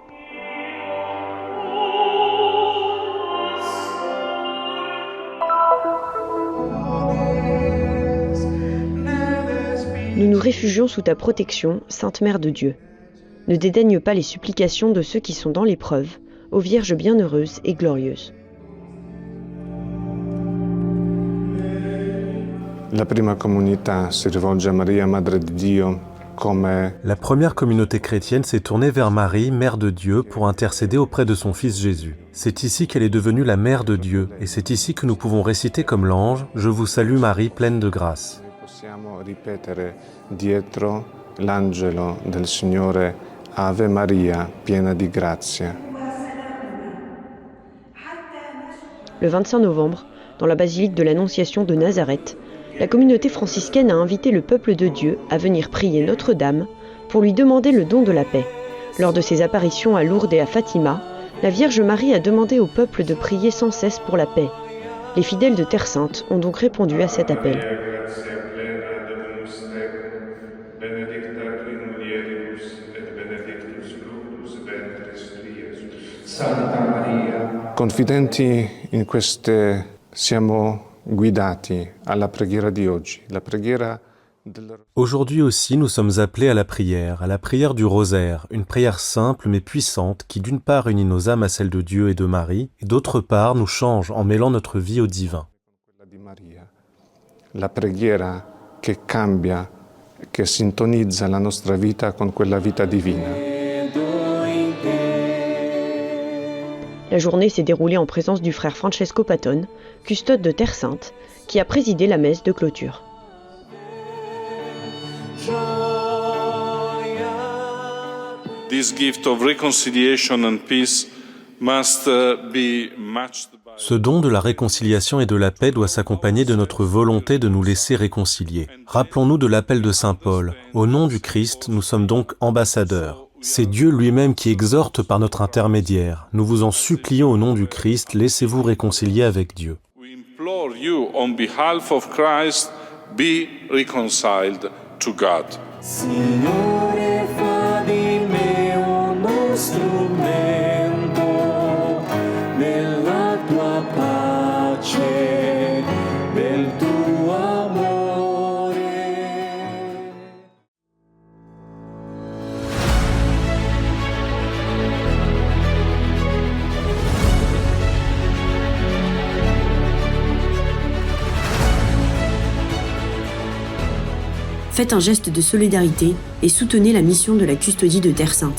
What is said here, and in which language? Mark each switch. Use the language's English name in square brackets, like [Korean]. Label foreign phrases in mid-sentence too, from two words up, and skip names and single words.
[French] Nous nous réfugions sous ta protection, Sainte Mère de Dieu. Ne dédaigne pas les supplications de ceux qui sont dans l'épreuve, ô Vierge bienheureuse et glorieuse. [Italian] La prima comunità si rivolge a Maria, Madre di Dio, come... [French] La première communauté chrétienne s'est tournée vers Marie, Mère de Dieu, pour intercéder auprès de son Fils Jésus. C'est ici qu'elle est devenue la Mère de Dieu, et c'est ici que nous pouvons réciter comme l'ange « Je vous salue Marie, pleine de grâce ». [Italian] Possiamo ripetere dietro l'angelo del Signore Ave Maria, piena di grazia. [French] Le 25 novembre, dans la basilique de l'Annonciation de Nazareth, la communauté franciscaine a invité le peuple de Dieu à venir prier Notre-Dame pour lui demander le don de la paix. Lors de ses apparitions à Lourdes et à Fatima, la Vierge Marie a demandé au peuple de prier sans cesse pour la paix. Les fidèles de Terre Sainte ont donc répondu à cet appel. [Italian] Confidenti in queste siamo guidati alla preghiera di oggi. La preghiera del... [French] Aujourd'hui aussi, nous sommes appelés à la prière du rosaire, une prière simple mais puissante qui d'une part unit nos âmes à celle de Dieu et de Marie, et d'autre part nous change en mêlant notre vie au divin. [Italian] La preghiera che cambia, che sintonizza la nostra vita con quella vita divina. [French] La journée s'est déroulée en présence du frère Francesco Patton, custode de Terre Sainte, qui a présidé la messe de clôture. [English] This gift of reconciliation and peace must be matched by... [French] Ce don de la réconciliation et de la paix doit s'accompagner de notre volonté de nous laisser réconcilier. Rappelons-nous de l'appel de saint Paul. Au nom du Christ, nous sommes donc ambassadeurs. C'est Dieu lui-même qui exhorte par notre intermédiaire. Nous vous en supplions au nom du Christ, laissez-vous réconcilier avec Dieu. [English] We implore you on behalf of Christ, be reconciled to God. [Italian] Signore, fa di me uno strumento della tua pace, del tuo amore. [French] Faites un geste de solidarité et soutenez la mission de la custodie de Terre Sainte.